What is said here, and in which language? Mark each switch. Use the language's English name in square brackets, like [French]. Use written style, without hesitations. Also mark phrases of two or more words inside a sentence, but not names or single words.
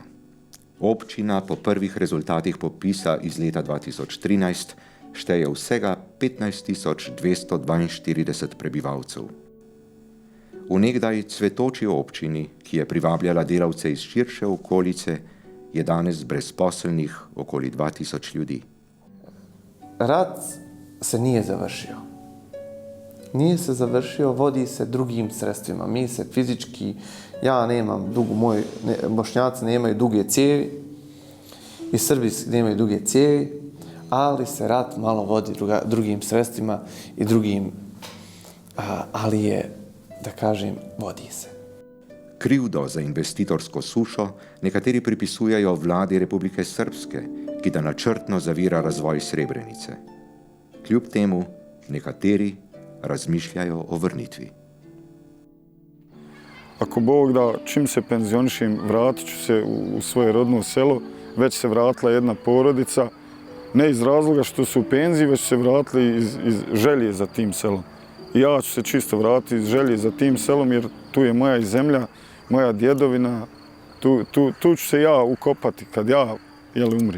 [Slovenian] Občina po prvih rezultatih popisa iz leta 2013 šteje vsega 15.242 prebivalcev. V nekdaj cvetoči občini, ki je privabljala delavce iz širše okolice, je danes brezposelnih okoli 2000 ljudi. [Bosnian] Rat se nije završio. Nije se završio, vodi se drugim sredstvima. Mi se fizički, ja nemam Bošnjaci nemaju duge cijevi i Srbi nemaju duge cijevi, ali se rat malo vodi drugim sredstvima i drugim, ali je, da kažem, vodi se. [Slovenian] Krivdo za investitorsko sušo nekateri pripisujejo vladi Republike Srpske, ki da načrtno zavira razvoj Srebrenice. Kljub temu nekateri razmišljajo o vrnitvi. [Bosnian] Ako Bog da, čim se penzionišem, vratit ću se u svoje rodno selo. Već se vratila jedna porodica, ne iz razloga što su u penziji, već se vratili iz želje za tim selom. I ja ću se čisto vratiti iz želje za tim selom, jer tu je moja zemlja, moja djedovina, tu ću se ja ukopati kad ja umrim.